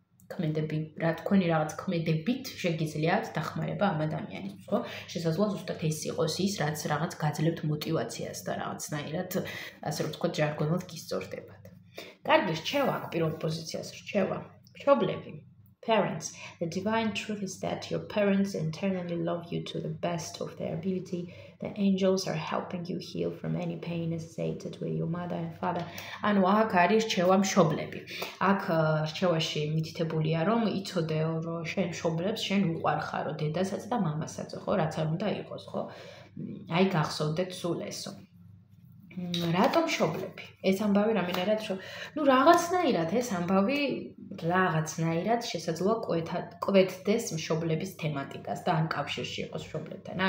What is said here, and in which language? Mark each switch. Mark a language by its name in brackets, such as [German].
[Georgian] ქმედები, რა თქვენი რაღაც ქმედებით შეგიძლიათ დახმარება ამ ადამიანისთვის, ხო? შესაძლოა ზუსტად ეს იყოს ის, რაც რაღაც გაძლევთ мотивაციას და რაღაცნაირად, ასე რომ ვთქვათ, ჟარგონულად გისწორდებათ. კარგი, რჩევა აქ პირველ პოზიციას რჩევა. მშობლები. [English] Parents. The divine truth is that your parents internally love you to the best of their ability. The angels are helping you heal from any pain associated with your mother and father. [Georgian] ანუ აქ არის რჩევა მშობლები. აქ რჩევაში მითითებულია, რომ იცოდეო, რომ შენ მშობლებს შენ უყვარ ხარო, დედასაც და მამასაც, ხო, რაც არ უნდა იყოს, ხო? აი გახსოვდეთ სულ ესო. რატომ მშობლები? ეს ამბავი რამენერად რაღაცნაირად ეს ამბავი რაღაცნაირად შესაძლოა კვეთდეს მშობლების თემატიკას და ან კავშირში იყოს მშობლებთან.